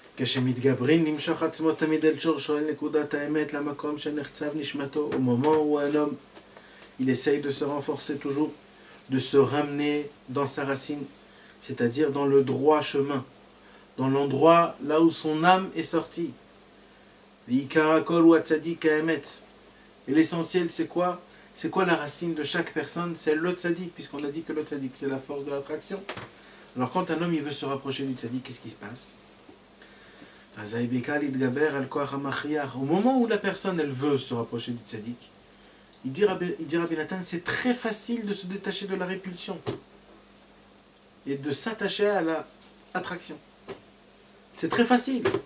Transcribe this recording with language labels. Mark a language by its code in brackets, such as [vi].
[he] כשמתגברים נמשוך עצמו תמיד אל שורשו אל נקודת האמת למקום שנחצב נשמתו [fr] au moment où un homme il essaye de se renforcer toujours, de se ramener dans sa racine, c'est-à-dire dans le droit chemin, dans l'endroit là où son âme est sortie. [he] ועיקר הכל הוא הצדיק האמת. [fr] Et l'essentiel c'est quoi? C'est quoi la racine de chaque personne? C'est le tzaddik, puisqu'on a dit que le tzaddik c'est la force de l'attraction. Alors quand un homme il veut se rapprocher du tzaddik, qu'est-ce qui se passe? Au moment où la personne elle veut se rapprocher du tzaddik, il dit Rabbi Nathan, c'est très facile de se détacher de la répulsion et de s'attacher à l'attraction. C'est très facile.